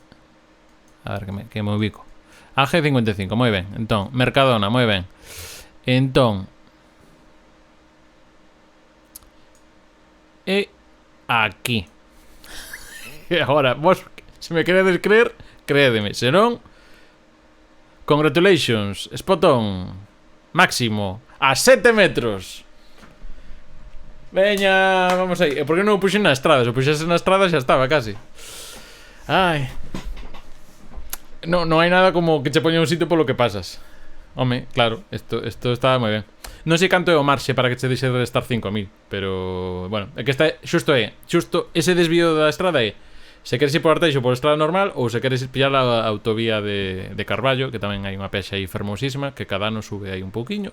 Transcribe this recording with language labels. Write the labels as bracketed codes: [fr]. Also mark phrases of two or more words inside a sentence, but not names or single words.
[gl] A ver, que me ubico. AG55, moi ben. Entón, Mercadona, moi ben. Entón, e aquí. E agora, vos, se me queredes creer, créedeme. Se non, [en] congratulations, spot on. [gl] Máximo, a 7 metros. Veña, vamos aí. E por que non o puxen na estrada? Se o puxese na estrada xa estaba casi. Ai. No hai nada como que che poña un sitio polo que pasas. Home, claro, isto está moi ben. Non sei canto é o marxe para que che deixe de estar 5.000, pero bueno, é que está xusto ese desvío da estrada é se queres ir por Arteixo por estrada normal ou se queres pillar a autovía de Carballo, que tamén hai unha pexa aí fermosísima que cada ano sube aí un pouquiño.